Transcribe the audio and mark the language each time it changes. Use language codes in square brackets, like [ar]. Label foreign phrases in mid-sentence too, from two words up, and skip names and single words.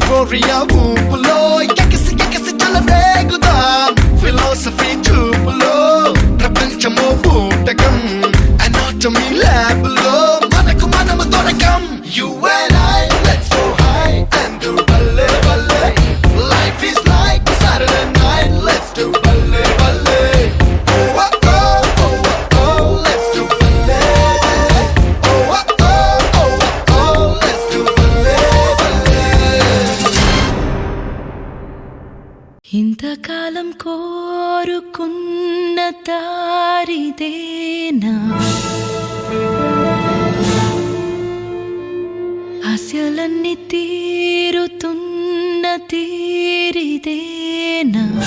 [te] ఎఫోరియా ఊపులో ఎగసి ఎగసి చలవేగుదాం ఫిలాసఫీ చూపులో ప్రపంచమో బూటకం అనాటమీ ల్యాబ్ లో మనకు మనము దొరకం [en] You and I, let's go high and do [pa] balle balle. [en] Life is like a Saturday night, let's do [pa] balle balle. [en] Oh oh oh oh oh, let's do [pa] balle balle. [en] Oh oh oh oh oh, let's do [pa] balle balle. [te] ఇంతకాలం కోరుకున్న దారిదేనా ఆశలన్నీ తీరుతున్న తీరిదేనా